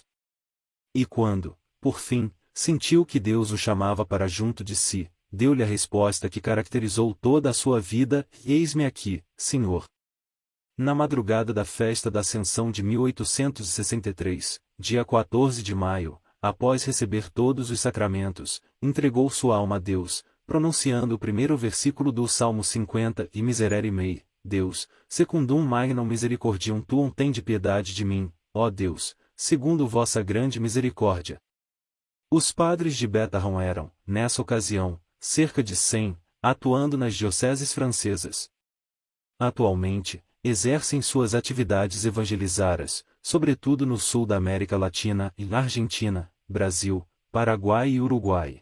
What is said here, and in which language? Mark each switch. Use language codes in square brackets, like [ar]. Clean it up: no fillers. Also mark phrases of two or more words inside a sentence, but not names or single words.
[pt] E quando, por fim, sentiu que Deus o chamava para junto de si, deu-lhe a resposta que caracterizou toda a sua vida, eis-me aqui, Senhor. Na madrugada da festa da Ascensão de 1863, dia 14 de maio, após receber todos os sacramentos, entregou sua alma a Deus, pronunciando o primeiro versículo do Salmo 50 e [la] Miserere mei, Deus, secundum magnum misericordium tuum [pt] tende piedade de mim, ó Deus, segundo vossa grande misericórdia. Os padres de Bethlehem eram, nessa ocasião, cerca de 100, atuando nas dioceses francesas. Atualmente, exercem suas atividades evangelizaras, sobretudo no sul da América Latina e na Argentina, Brasil, Paraguai e Uruguai.